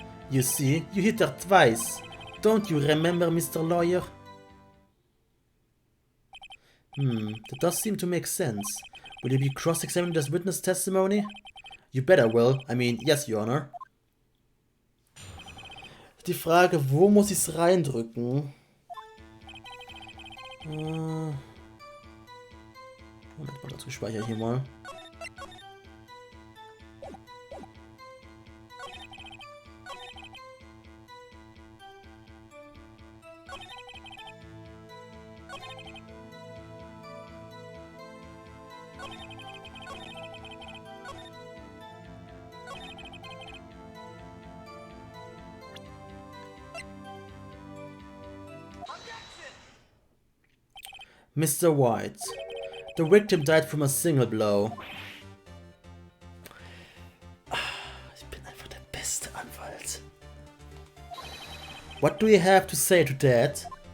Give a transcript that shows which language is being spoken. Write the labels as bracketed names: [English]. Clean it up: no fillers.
[English] You see, you hit her twice. Don't you remember, Mr. Lawyer? That does seem to make sense. Will you be cross-examined as witness testimony? You better will. I mean, yes, Your Honor. [German] Die Frage, wo muss ich es reindrücken? Moment mal, dazu speichere ich hier mal. [English] Mr. White. The victim died from a single blow. [German] Ich bin einfach der beste Anwalt. [English] What do you have to say to that?